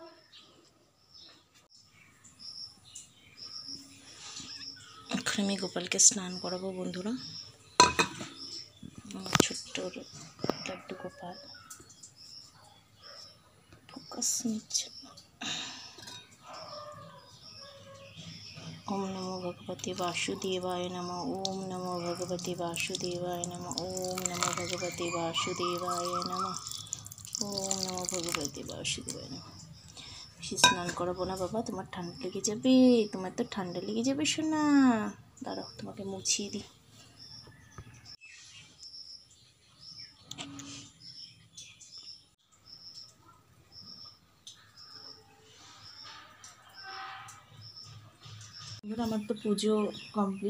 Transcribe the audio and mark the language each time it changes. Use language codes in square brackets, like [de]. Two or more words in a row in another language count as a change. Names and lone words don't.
[bn] এখন আমি গোপালকে স্নান করাবো বন্ধুরা, ছোট্ট লাড্ডু গোপাল। ফোকাস নিচ্ছে। [sa] ওম নমো ভগবতে বাসুদেবায় নমঃ। ওম নমো ভগবতে বাসুদেবায় নমঃ। ওম নমো ভগবতে বাসুদেবায় নমঃ। ওম নমো ভগবতে বাসুদেবায় নমঃ। [bn] বেশি স্নান করাবো না বাবা, তোমার ঠান্ডা লেগে যাবে, তোমার তো ঠান্ডা লেগে যাবে সোনা। দাঁড়াও, তোমাকে মুছিয়ে দিই। আমার তো পুজো কমপ্লিট।